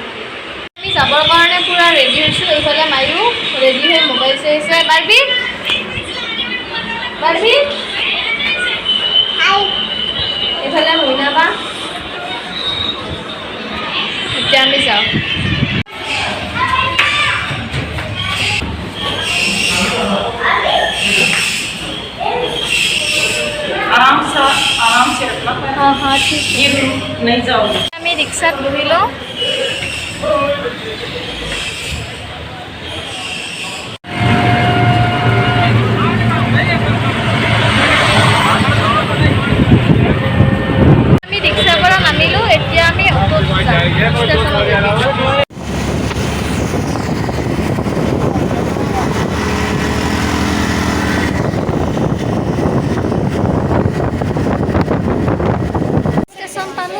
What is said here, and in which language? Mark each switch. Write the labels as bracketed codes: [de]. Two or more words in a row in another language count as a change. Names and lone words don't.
[as] আমি যাবৰ কাৰণে পূৰা ৰেডি হৈছোঁ। এইফালে মায়ো ৰেডি হৈ মোবাইল চাই আছে। বাৰ্বি বাৰ্বি এইফালে মইনা বা। এতিয়া আমি যাওঁ। [hi] आराम से रखना। हाँ हाँ ठीक है। ये नहीं जाओगे। [as] আমি ৰিক্সাত বহিলোঁ। আমি ৰিক্সাৰ পৰা নামিলোঁ। এতিয়া আমি অটোত যাম ষ্টেচনলৈকে। ষ্টেচন পালোঁ।